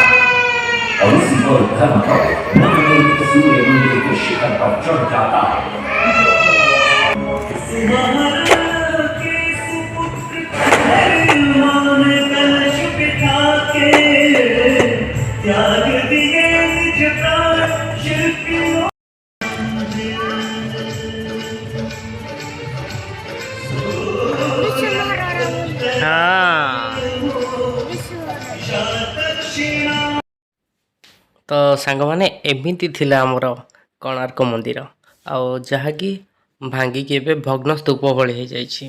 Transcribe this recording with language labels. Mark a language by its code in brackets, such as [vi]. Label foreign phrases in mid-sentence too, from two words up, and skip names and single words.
[hi] और इसी पर धर्मपद नवनिर्मित सूर्य मंदिर के शिखर पर चढ़ जाता है। त्याग दिए निज प्राण शिल्पी [or] ତ ସାଙ୍ଗମାନେ ଏମିତି ଥିଲା ଆମର କୋଣାର୍କ ମନ୍ଦିର, ଆଉ ଯାହାକି ଭାଙ୍ଗିକି ଏବେ ଭଗ୍ନ ସ୍ତୂପ ଭଳି ହେଇଯାଇଛି।